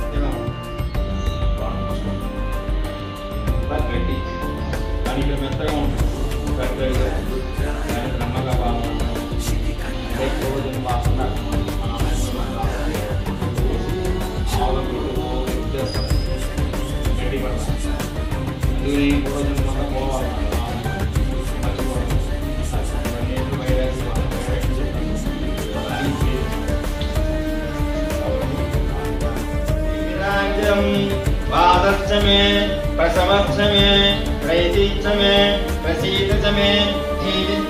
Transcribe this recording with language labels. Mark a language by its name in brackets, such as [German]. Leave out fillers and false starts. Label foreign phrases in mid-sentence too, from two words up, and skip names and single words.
[Telugu] గట్టి కానీ ఇక్కడ మెత్తగా ఉంటుంది, గట్టిగా నమ్మగా బాగుంటుంది. పూర్వజన్మ వాసన గట్టి పడతాం. అందుకని పూర్వజన్మ పోవాలి. [Sanskrit] वादच्च मे प्रसवच्च मे प्रैतिच्च मे प्रसीदच्च मे धीरिच्च